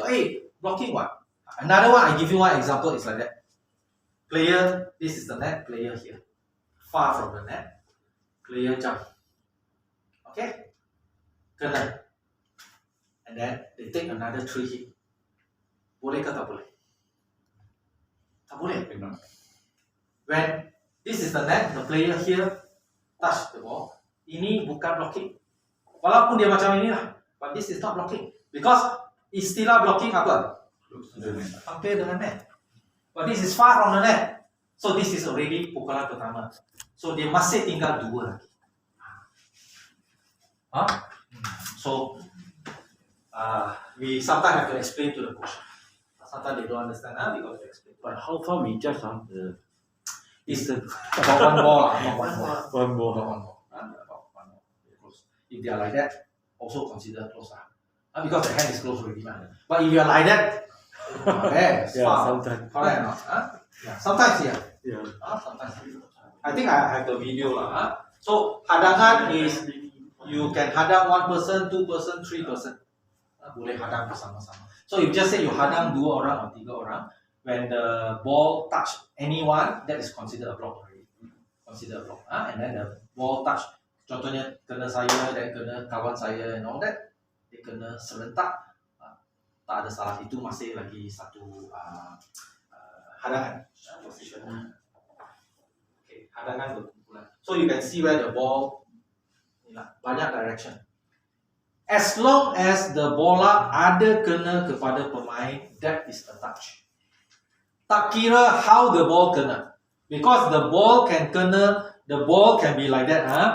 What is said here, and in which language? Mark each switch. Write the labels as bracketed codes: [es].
[en] Hey, blocking what? Another one, I give you one example, it's like that. Player, this is the net, player here. Far from the net. Player jump. Okay? [ms] Kena. [en] And then they take another 3 hit. [ms] Boleh ke tak boleh? Tak boleh. [en] When This is the net. The player here touch the ball. [ms] Ini bukan blocking. Walaupun dia macam ini lah, [en] but this is not blocking because [ms] istilah blocking apa? Hampir dengan net. [en] But this is far from the net. So this is already [ms] pukulan pertama. So dia masih tinggal 2 lagi. Huh? [en] So we sometimes have to explain to the coach. Sometimes they don't understand. We got to explain. But how far we judge the It's distance? about 1 ball, about 1 ball. One more. About 1 ball. About 1 ball. They're close. If they are like that, also consider close. Because the hand is close already. But if you are like that, okay, it's Yeah, far. sometimes. Correct or not? Yeah. Sometimes, yeah. Yeah. Sometimes. I think I have the video lah. So hadangan is you can hadang 1 person, 2 person, 3 person. [ms] Boleh hadang bersama-sama. [en] So if just say you hadang 2 orang or 3 orang, when the ball touch anyone, that is considered a block already. Consider a block. And then the ball touch, [ms] contohnya kena saya dan kena kawan saya [en] and all that, [ms] dia kena serentak. Tak ada salah, itu masih lagi satu hadangan. Position. Okay, hadangan berkumpulan. [en] So you can see where the ball [ms] banyak [en] direction. As long as the [ms] bola ada kena kepada pemain, [en] that is a touch. [ms] Tak kira [en] how the ball kena. Because the ball can kena, the ball can be like that.